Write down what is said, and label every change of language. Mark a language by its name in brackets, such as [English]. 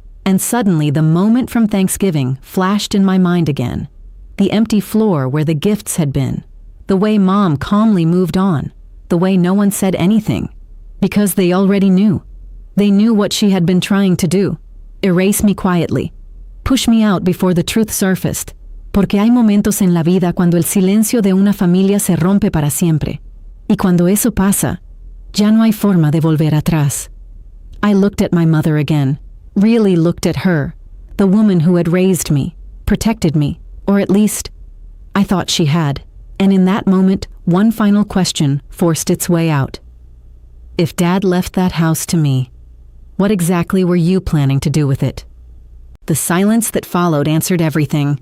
[English] And suddenly the moment from Thanksgiving flashed in my mind again. The empty floor where the gifts had been. The way Mom calmly moved on. The way no one said anything. Because they already knew. They knew what she had been trying to do. Erase me quietly. Push me out before the truth surfaced. [Spanish] Porque hay momentos en la vida cuando el silencio de una familia se rompe para siempre. Y cuando eso pasa, ya no hay forma de volver atrás. [English] I looked at my mother again. Really looked at her, the woman who had raised me, protected me, or at least, I thought she had. And in that moment, one final question forced its way out. If Dad left that house to me, what exactly were you planning to do with it? The silence that followed answered everything.